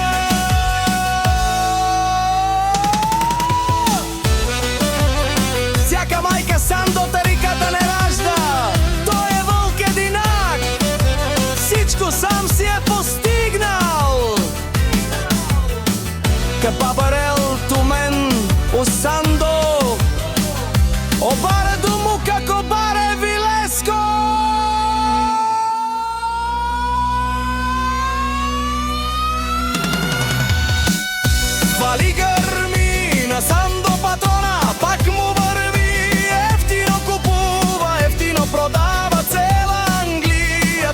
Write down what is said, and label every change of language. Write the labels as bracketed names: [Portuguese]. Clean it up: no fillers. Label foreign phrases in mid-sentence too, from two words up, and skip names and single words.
[Bulgarian] Всяка майка Сандо Тариката не ражда. Той е вълк единак. Всичко сам си е постигнал. [Romany] Къпа барел тумен у Сандо, обаре дому како баре Вилеско. [Bulgarian] Вали гърми на Сандо патрона, пак му върви. Ефтино купува, ефтино продава цела Англия.